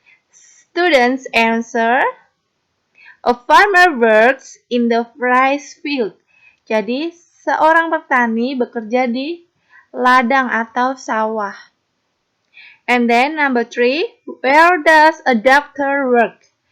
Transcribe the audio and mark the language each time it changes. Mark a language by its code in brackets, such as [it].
[en] Students answer, a farmer works in the rice field. [id] Jadi, seorang petani bekerja di ladang atau sawah. [en] And then number 3, where does a doctor work?